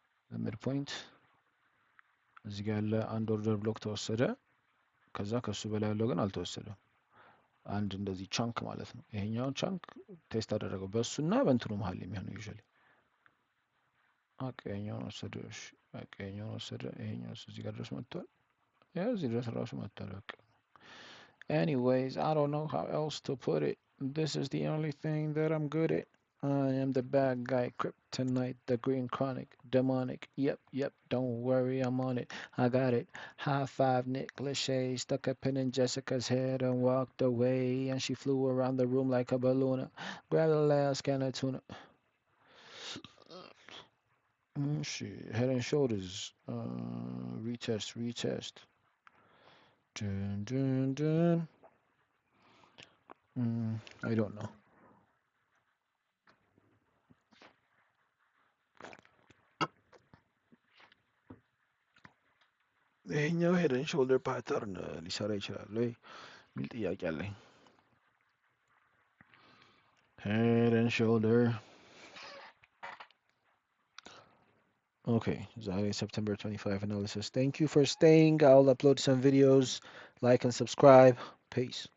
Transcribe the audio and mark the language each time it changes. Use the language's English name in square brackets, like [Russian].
[Amharic] ሚድ ፖይንት እዚህ ጋር ያለ አንድ ኦርደር ብሎክ ተወሰደ። ከዛ ከሱ በላይ ያለው ግን አልተወሰደም። አንድ እንደዚህ ቻንክ ማለት ነው። ይሄኛውን ቻንክ ቴስት አደረገው በእሱና በእንትኑ መሀል የሚሆነው ዩዥዋሊ ይሄኛውን ወሰደ። እሺ ይሄኛውን ወሰደ። ይሄኛው እዚህ ጋር ድረስ መጥቷል። ያው እዚህ ድረስ ራሱ መጥቷል። በቃ [English] anyways I don't know how else to put it. This is the only thing that I'm good at. I am the bad guy, kryptonite, the green chronic, demonic. Yep, don't worry, I'm on it. I got it. High five, Nick Lachey stuck a pin in Jessica's head and walked away, and she flew around the room like a balloon. Grab the last can of tuna. Head and shoulders. Retest. Dun. I don't know. [Amharic] ይሄኛው ሄድ ኤንድ ሾልደር ፓተርን ሊሰራ ይችላል ወይ የሚል ጥያቄ አለኝ። ሄድ ኤንድ ሾልደር okay. [English] ዛሬ September 25 analysis. Thank you for staying. I'll upload some videos. Like and subscribe. Peace.